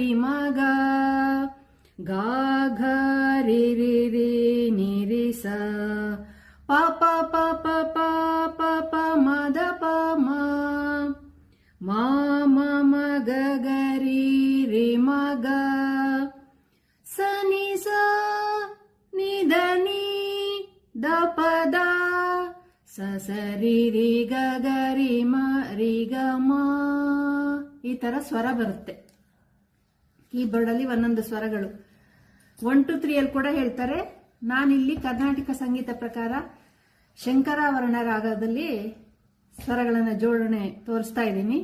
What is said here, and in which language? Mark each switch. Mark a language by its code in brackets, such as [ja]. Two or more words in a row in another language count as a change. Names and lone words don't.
[kn] ಮ ಗ ಗ ಘ ರಿ ರಿ ರಿ ನಿ ರಿ ಸ ಪ ಪ ಪ ಪ ಪ ಪ ಪ ಮ ದ ಪ ಮ ಮ ಮ ಮ ಗ ಗ ರಿ ರಿ ಮ ಗ ಸ ನಿ ಸ ನಿ ದ ni ದ ಪ ದ ಸ ಸ ರಿ ರಿ ಗ ಗ ರಿ ಮ ರಿ ಗ ಮ. ಈ ತರ ಸ್ವರ ಬರುತ್ತೆ ಕೀಬೋರ್ಡ್ ಅಲ್ಲಿ ಒಂದೊಂದು ಸ್ವರಗಳು. 1 2 3 ಅಲ್ಲಿ ಕೂಡ ಹೇಳ್ತಾರೆ. ನಾನಿಲ್ಲಿ ಕರ್ನಾಟಕ ಸಂಗೀತ ಪ್ರಕಾರ ಶಂಕರಾಭರಣ ರಾಗದಲ್ಲಿ ಸ್ವರಗಳನ್ನ ಜೋಡಣೆ ತೋರಿಸ್ತಾ ಇದ್ದೀನಿ.